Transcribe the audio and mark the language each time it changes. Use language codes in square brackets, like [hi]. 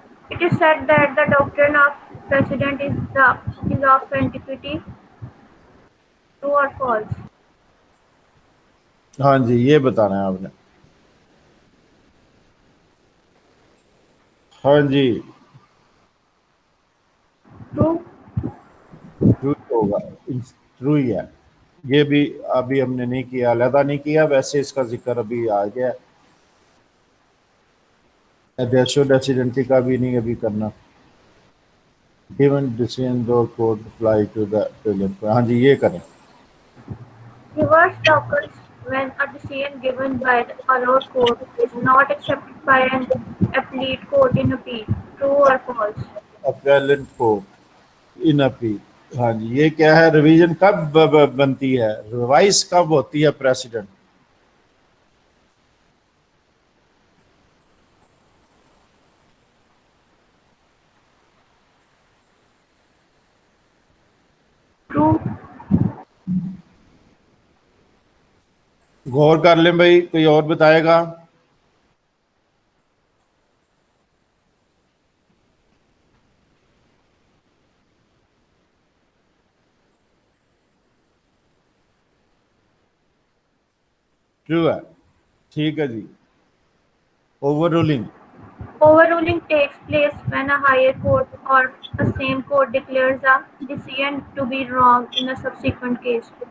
[en] It is said that the doctrine of precedent is of antiquity. True or false? [ur] ہاں جی یہ بتانا ہے آپ نے ہاں جی [en] True. [ur] ٹرو ہوگا ٹرو ہی ہے یہ بھی ابھی ہم نے نہیں کیا علیحدہ نہیں کیا ویسے اس کا ذکر ابھی آ گیا ایڈیشو ڈیسیڈنٹی کا بھی نہیں ابھی کرنا [en] given decision or court apply to the appellate [ur] ہاں جی یہ کریں [en] Reverse occurs when a decision given by a lower court is not accepted by an appellate court in appeal. True or false? appellate court in appeal [ur] ہاں جی یہ کیا ہے revision کب بنتی ہے ریوائز کب ہوتی ہے پریسیڈنٹ [en] True. [ur] غور کر لیں بھائی کوئی اور بتائے گا ٹرو ہے ٹھیک ہے جی over rolling [en] Overruling takes place when a higher court or a same court declares a decision to be wrong in a subsequent case.